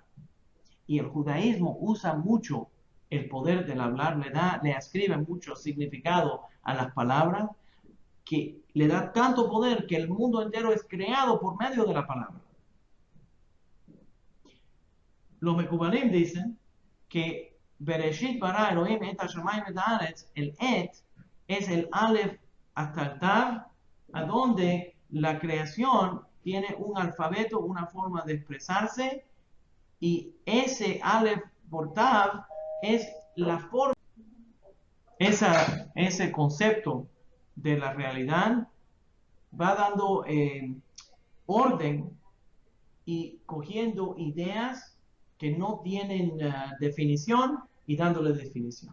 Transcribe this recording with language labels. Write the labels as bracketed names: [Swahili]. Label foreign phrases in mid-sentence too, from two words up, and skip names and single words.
[Spanish] Y el judaísmo usa mucho el poder del hablar, le ascribe mucho significado a las palabras, que le da tanto poder que el mundo entero es creado por medio de la palabra. Los Mekubalim dicen que [Hebrew] בראשית ברא אלהים את השמים את הארץ, [Spanish] el et es el Aleph hasta el Tav, a donde la creación tiene un alfabeto, una forma de expresarse, y ese Aleph por Tav es la forma, ese concepto de la realidad va dando orden y cogiendo ideas que no tienen definición y dándole definición.